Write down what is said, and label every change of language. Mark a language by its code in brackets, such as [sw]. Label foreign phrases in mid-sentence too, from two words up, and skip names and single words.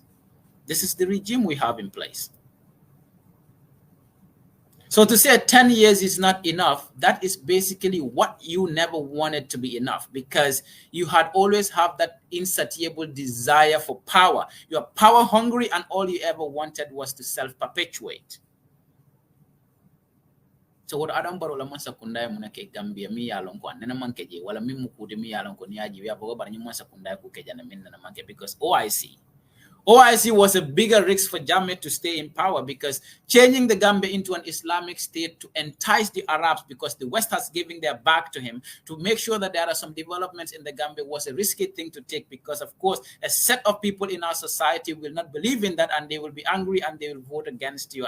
[en] This is the regime we have in place. So to say 10 years is not enough, that is basically what you never wanted to be enough, because you had always have that insatiable desire for power. You are power hungry, and all you ever wanted was to self-perpetuate. So what [man] Adam Barrow la mansa kundaya munake Gambia mi yalon ko nena mankeje wala mi mukude mi yalon ko ni aji ya bogo bar ni mansa kundaya ku keja na min na manke, [en] because OIC was a bigger risk for Jammeh to stay in power, because changing the Gambia into an Islamic state to entice the Arabs, because the West has given their back to him, to make sure that there are some developments in the Gambia, was a risky thing to take, because of course a set of people in our society will not believe in that, and they will be angry and they will vote against you.